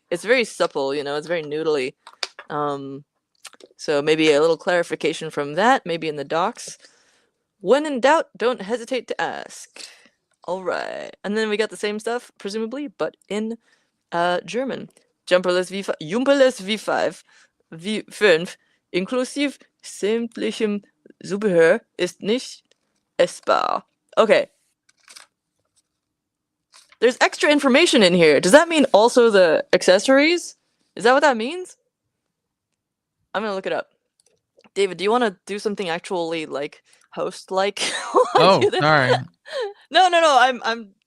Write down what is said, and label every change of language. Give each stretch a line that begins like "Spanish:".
English: It's very supple, it's very noodly. So maybe a little clarification from that, maybe in the docs. When in doubt, don't hesitate to ask. All right. And then we got the same stuff, presumably, but in German.
German: Jumperless V5, V5, inklusive sämtlichem Zubehör ist nicht essbar.
English: Okay. There's extra information in here. Does that mean also the accessories? Is that what that means? I'm gonna look it up. David, do you want to do something actually host-like? Oh, sorry. No.